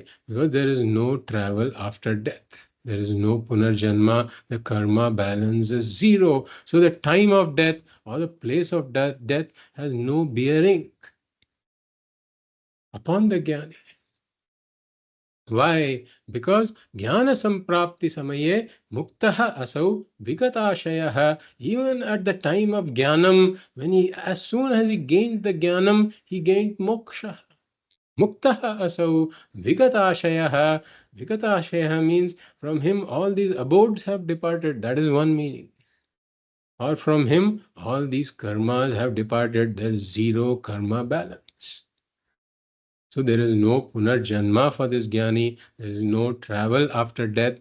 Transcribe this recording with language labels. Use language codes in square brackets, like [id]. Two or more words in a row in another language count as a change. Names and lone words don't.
[en] Because there is no travel after death. There is no punarjanma. The karma balance is zero. So the time of death or the place of death has no bearing upon the Jnani. Why? [sa] Because jnana samprapti samaye muktaha asau vigatashayah. [en] Even at the time of jnanam, as soon as he gained the jnanam, he gained moksha. [sa] Muktaha asau vigatashayah. [en] Vigatashayah means from him all these abodes have departed. That is one meaning. Or from him all these karmas have departed. There is zero karma balance. So there is no punarjanma for this Jnani. There is no travel after death.